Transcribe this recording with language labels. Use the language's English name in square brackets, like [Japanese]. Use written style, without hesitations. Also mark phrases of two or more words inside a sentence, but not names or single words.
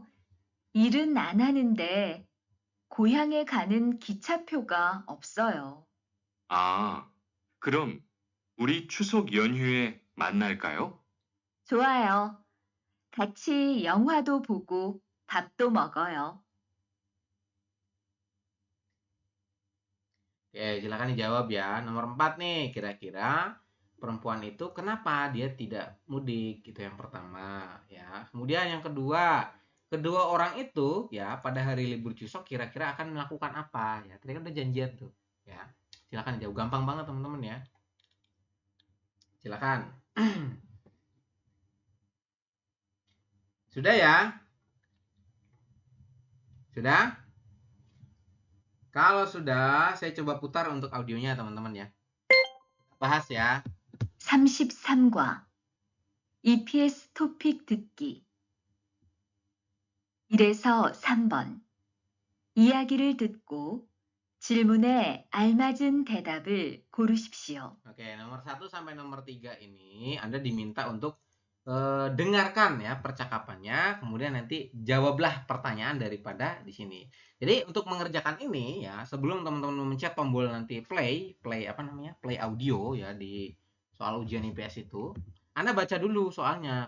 [Korean] 일은 안 하는데 고향에 가는 기차표가 없어요. 아, 그럼 우리 추석 연휴에 만날까요? 좋아요. 같이 영화도 보고 밥도 먹어요. [Indonesian] Oke, silakan dijawab ya. Nomor 4 nih, kira-kira perempuan itu kenapa dia tidak mudik? Itu yang pertama ya. Kemudian yang kedua, kedua orang itu ya pada hari libur Chuseok kira-kira akan melakukan apa ya? Tadi kan udah janjian tuh ya. Silakan dijawab, gampang banget teman-teman ya. Silakan. Sudah ya? Sudah? Kalau sudah, saya coba putar untuk audionya teman-teman ya. Bahas ya. [Korean] 33과 EPS 토픽 듣기 1에서 3번 이야기를 듣고 질문에 알맞은 대답을 고르십시오. [Indonesian] Oke, nomor 1 sampai nomor 3 ini Anda diminta untuk dengarkan ya percakapannya, kemudian nanti jawablah pertanyaan daripada di sini. Jadi untuk mengerjakan ini ya, sebelum teman-teman memencet tombol nanti [English] play audio [Indonesian] ya di soal ujian IPS itu, Anda baca dulu soalnya.